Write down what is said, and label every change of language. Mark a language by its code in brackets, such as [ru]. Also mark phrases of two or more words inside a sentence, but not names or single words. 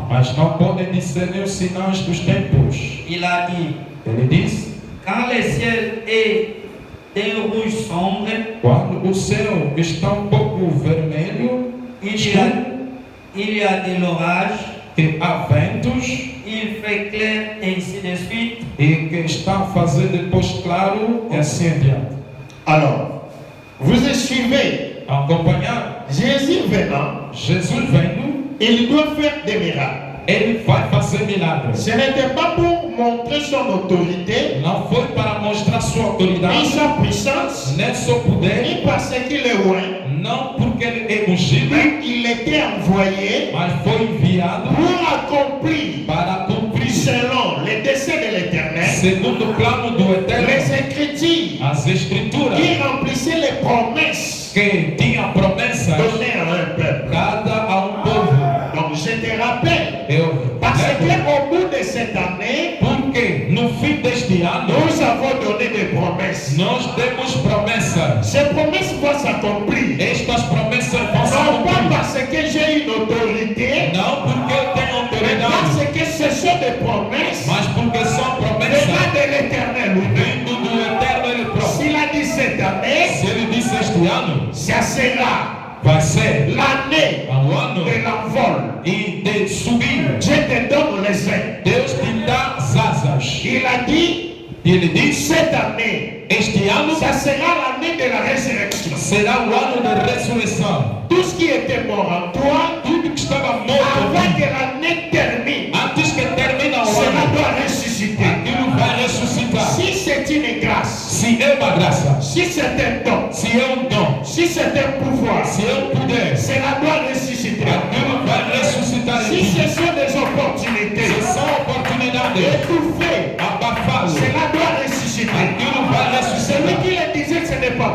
[pt] mas não podem discernir os sinais dos tempos. [fr] Il a dit, [pt] Ele diz: [fr] quand le ciel est d'un rouge sombre, [pt] quando o céu está um pouco vermelho, [fr] il y a de l'orage, [pt] que há ventos [fr] il fait clair, ainsi de suite. [pt] e que está a fazer depois claro, e assim adiante. [fr] Alors, vous suivez. [pt] Acompanhar [fr] Jésus venant, [pt] Jesus vendo, [fr] il doit faire des miracles. [pt] ele vai fazer milagres. [fr] Ce n'était pas pour montrer son autorité, [pt] Não foi para mostrar sua [fr] ni [pt] autoridade, [fr] sa puissance, [pt] nem seu poder, [fr] ni parce qu'il est loin, [pt] não porque ele é ungido, [fr] mais il était envoyé [pt] mas foi enviado [fr] pour accomplir, [pt] para cumprir, [fr] selon les desseins de l'Éternel, [pt] segundo o plano do Eterno, [fr] les Écritures [pt] as escrituras [fr] qui remplissaient les promesses [pt] que tinha promessas [fr] données à un peuple. [pt] dada a povo. [fr] Donc je te rappelle, [pt] Eu [fr] parce [pt] lembro, [fr] qu'au bout de cette année, [pt] porque no fim deste ano [fr] nous avons donné des promesses. [pt] nós temos promessas. [fr] Ces promesses vont s'accomplir. [pt] Estas promessas vão se [fr] Non pas [pt] cumprir. [fr] parce que j'ai une autorité, [pt] Não porque eu tenho [fr] mais [pt] autoridade, [fr] parce que ce sont des promesses [pt] mas porque são [fr] venant [pt] promessas [fr] de l'Éternel lui-même. [pt] vindo do Eterno ele próprio. [fr] S'il a dit cette année, [pt] Se ele disse este ano, [fr] ça sera [pt] vai ser [fr] l'année [pt] o ano [fr] de l'envol. [pt] e de subir. [fr] Dieu te donne les ailes. [pt] Deus te dá as asas. [fr] Il a dit, [pt] E ele disse, [fr] cette année, [pt] este ano [fr] ça sera l'année de la résurrection. [pt] será o ano da ressurreição. [fr] Tout ce qui était mort en toi, [pt] Tudo que estava [fr] avant [pt] morto, [fr] que l'année termine, [pt] antes que termine o [fr] cela [pt] ano, [fr] doit ressusciter. [pt] aquilo vai ressuscitar. [fr] Si c'est une grâce, [pt] Se é uma graça, [fr] si c'est un don, [pt] se é dom, [fr] si c'est un pouvoir, [pt] se é poder, [fr] cela doit ressusciter. [pt] aquilo vai ressuscitar em [fr] Si [pt] ti. [fr] ce sont des opportunités, [pt] Se são oportunidades, [fr] étouffées, [pt] abafá-lo, [fr] cela doit ressusciter. [pt] aquilo vai [fr] Celui [pt] ressuscitar. [fr] qui le disait, ce